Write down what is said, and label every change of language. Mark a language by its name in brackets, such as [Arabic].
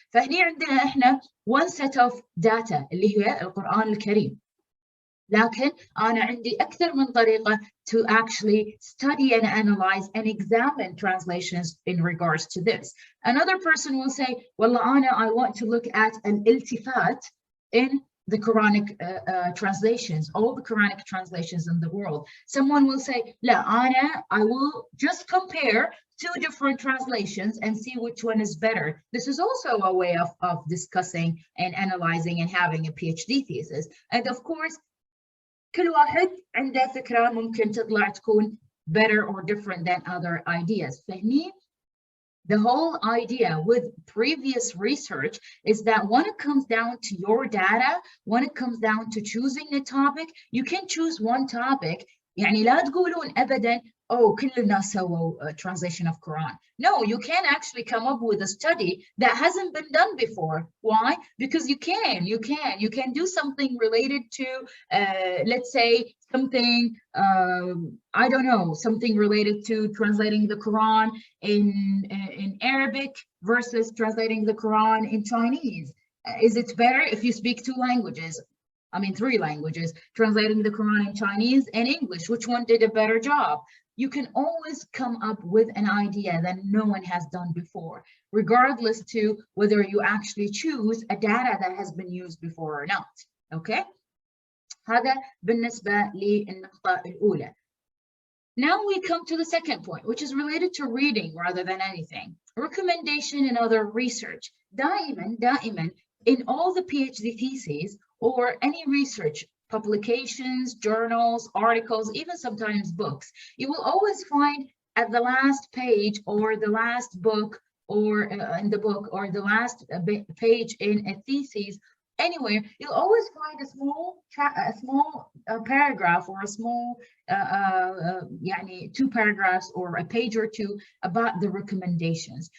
[Arabic] فهني عندنا احنا [English] one set of data [Arabic] اللي هي القرآن الكريم. لكن أنا عندي أكثر من طريقة [English] to actually study and analyze and examine translations in regards to this. Another person will say, well, Anna, I want to look at an iltifat in the Quranic translations, all the Quranic translations in the world. Someone will say, La, Anna, I will just compare two different translations and see which one is better. This is also a way of discussing and analyzing and having a PhD thesis. And of course, [Arabic] كل واحد عنده فكرة ممكن تطلع تكون [English] better or different than other ideas. فهني the whole idea with previous research is that when it comes down to your data, when it comes down to choosing a topic, you can choose one topic. [Arabic] يعني لا تقولون أبداً, oh, كل الناس سووا [English] translation of Quran. No, you can actually come up with a study that hasn't been done before. Why? Because you can do something related to, let's say, something, I don't know, something related to translating the Quran in Arabic versus translating the Quran in Chinese. Is it better if you speak two languages? I mean, three languages, translating the Quran in Chinese and English, which one did a better job? You can always come up with an idea that no one has done before, regardless to whether you actually choose a data that has been used before or not, okay? [Arabic] هذا بالنسبة للنقطة الأولى. [English] Now we come to the second point, which is related to reading rather than anything. Recommendation and other research. دائما in all the PhD theses or any research, publications, journals, articles, even sometimes books, you will always find at the last page or the last book or in the book or the last page in a thesis, anywhere, you'll always find a small paragraph or a small يعني 2 paragraphs or a page or 2 about the recommendations.